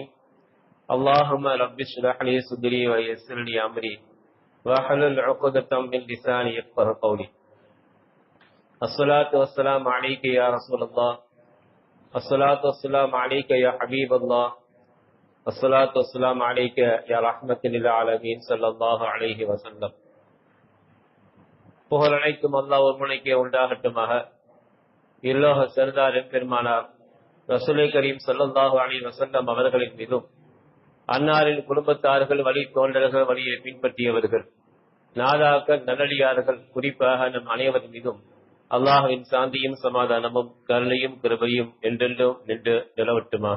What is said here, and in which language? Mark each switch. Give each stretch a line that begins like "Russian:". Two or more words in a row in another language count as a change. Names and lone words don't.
Arabic: اللهم رب اشرح لي صدري ويسر لي أمري واحلل عقدة من لساني يفقهوا قولي. الصلاة والسلام عليك يا رسول الله، الصلاة والسلام عليك يا حبيب الله، الصلاة والسلام عليك يا رحمة للعالمين صلى الله عليه وسلم.
Tamil: புகழ் அனைத்தும் அல்லாஹ் ஒருவனுக்கே உண்டாகட்டுமாக. இல்லோக சர்தார் பெருமானார் ரசூலை கரீம்
Arabic: صلى الله عليه وسلم
Tamil: அவர்களின் மீதும், அன்னாரின் குடும்பத்தார்கள், வழி தோன்றர்கள், வழியை பின்பற்றியவர்கள், நாதாக்கள், நல்லடியார்கள், குறிப்பாக நம் அனைவரின் மீதும் அல்லாஹ்வின் சாந்தியும் சமாதானமும் கருணையும் கிருபையும் என்றென்றும் நின்று நிலவட்டுமாக.